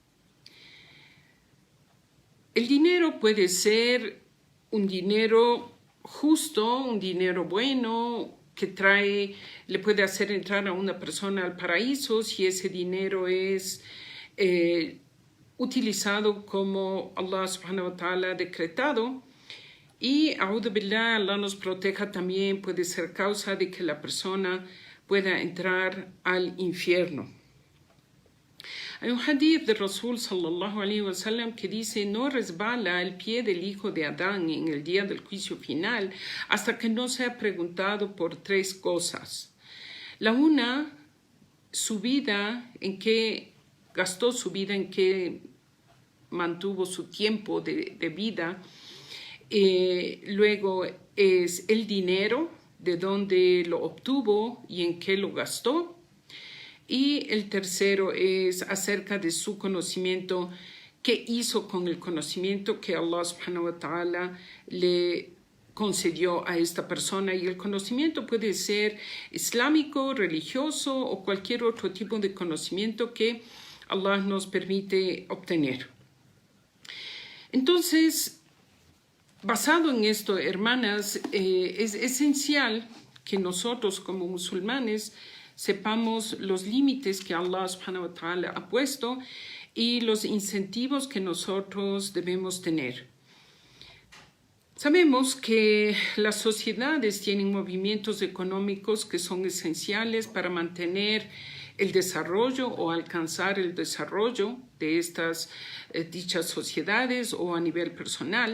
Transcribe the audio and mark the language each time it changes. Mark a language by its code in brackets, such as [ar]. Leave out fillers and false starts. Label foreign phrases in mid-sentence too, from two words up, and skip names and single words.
[es] El dinero puede ser un dinero justo, un dinero bueno, que le puede hacer entrar a una persona al paraíso si ese dinero es utilizado como Allah [ar] سبحانه وتعالى [es] ha decretado, y [ar] أعوذ بالله, [es] Allah nos proteja, también puede ser causa de que la persona pueda entrar al infierno. Hay un hadith de Rasul [ar] صلى الله عليه وسلم [es] que dice: no resbala el pie del hijo de Adán en el día del juicio final hasta que no sea preguntado por tres cosas. La una, su vida, en qué gastó su vida, en qué mantuvo su tiempo de vida. Luego es el dinero, de dónde lo obtuvo y en qué lo gastó. Y el tercero es acerca de su conocimiento, qué hizo con el conocimiento que Allah [ar] سبحانه وتعالى [es] le concedió a esta persona. Y el conocimiento puede ser islámico, religioso o cualquier otro tipo de conocimiento que Allah nos permite obtener. Entonces, basado en esto, hermanas, es esencial que nosotros como musulmanes sepamos los límites que Allah [ar] سبحانه وتعالى [es] ha puesto y los incentivos que nosotros debemos tener. Sabemos que las sociedades tienen movimientos económicos que son esenciales para mantener el desarrollo o alcanzar el desarrollo de estas dichas sociedades o a nivel personal.